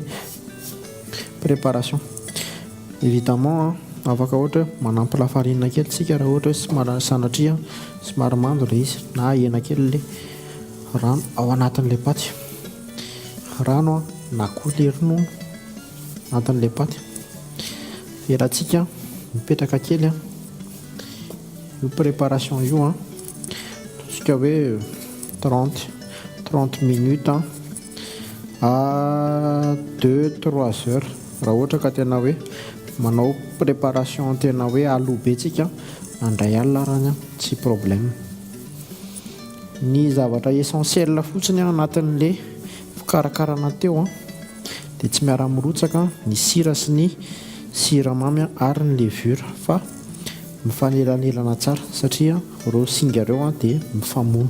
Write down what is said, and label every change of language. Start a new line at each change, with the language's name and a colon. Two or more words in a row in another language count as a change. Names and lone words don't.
French: préparation évidemment
Malagasy: afaka ohatra manampy lafarinina kely tsika raha ohatra hoe somary sanatria somary mando le izy na hena kely le rano ao anatin'le paty rano na koa le ronono anatin'le paty erantsika mipetraka kely io préparation io tsika hoe 30 minutes
French: à 2-3 heures
Malagasy: raha ohatra ka tena hoe manao préparation tena hoe aloha be tsika andray alina rany tsy problème. Ny zavatra essentiel fotsiny anatin'le fikarakarana teo dia tsy miara-mirotsaka ny sira sy ny siramamy ary ny levure fa mifanelanelana tsara satria reo singa reo dia mifamono.